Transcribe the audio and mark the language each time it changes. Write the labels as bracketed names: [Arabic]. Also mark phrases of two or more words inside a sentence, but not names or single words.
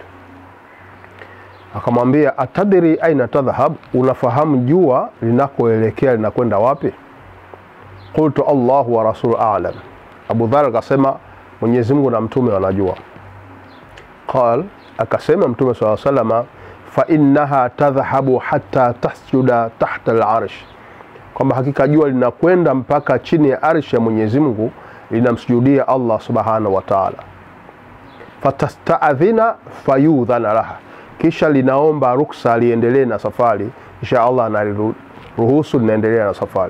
[Swahili] Akamwambia [Arabic] أتدري أين تذهب, [Swahili] unafahamu jua linakoelekea linakwenda wapi? [Arabic] قلت الله ورسول أعلم. [Swahili] Abu Dharr akasema Mwenyezi Mungu na mtume wanajua. [Arabic] Qal, [Swahili] akasema Mtume [Arabic] صلى الله عليه وسلم فإنها تذهب حتى تسجد تحت العرش, [Swahili] kwamba hakika jua linakwenda mpaka chini ya arsh ya Mwenyezi Mungu, linamsujudia Allah [Arabic] سبحانه وتعالى. فتستأذن فيؤذن لها, [Swahili] kisha linaomba ruksa liendelee na safari, kisha Allah analiruhusu linaendelea na safari.